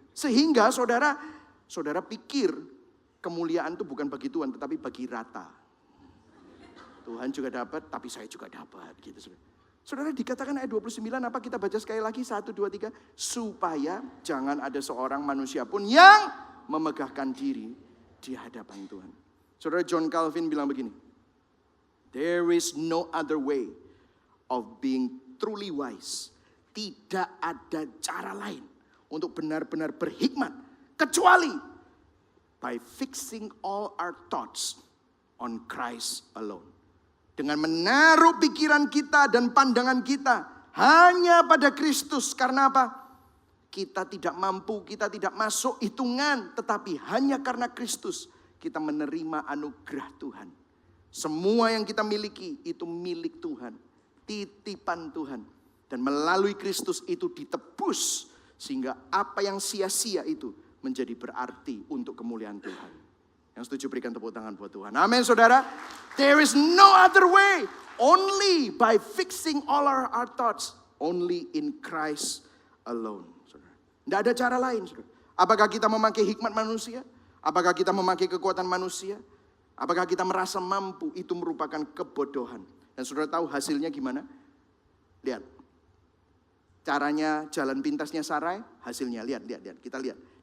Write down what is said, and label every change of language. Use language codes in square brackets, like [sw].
[id] Sehingga saudara pikir kemuliaan itu bukan bagi Tuhan, tetapi bagi rata. Tuhan juga dapat, tapi saya juga dapat. Gitu, saudara dikatakan ayat 29, apa kita baca sekali lagi? 1, 2, 3. Supaya jangan ada seorang manusia pun yang memegahkan diri di hadapan Tuhan. Saudara John Calvin bilang begini. [en] There is no other way of being truly wise. [id] Tidak ada cara lain untuk benar-benar berhikmat. Kecuali [en] by fixing all our thoughts on Christ alone. [id] Dengan menaruh pikiran kita dan pandangan kita hanya pada Kristus. Karena apa? Kita tidak mampu, kita tidak masuk hitungan. Tetapi hanya karena Kristus kita menerima anugerah Tuhan. Semua yang kita miliki itu milik Tuhan. Titipan Tuhan. Dan melalui Kristus itu ditebus. Sehingga apa yang sia-sia itu menjadi berarti untuk kemuliaan Tuhan. Yang setuju berikan tepuk tangan buat Tuhan. Amin saudara. [en] There is no other way. Only by fixing all our thoughts. Only in Christ alone. [id] Tidak ada cara lain. Saudara. Apakah kita memakai hikmat manusia? Apakah kita memakai kekuatan manusia? Apakah kita merasa mampu? Itu merupakan kebodohan. Dan saudara tahu hasilnya gimana? Lihat. Caranya jalan pintasnya Sarai. Hasilnya lihat. Kita lihat.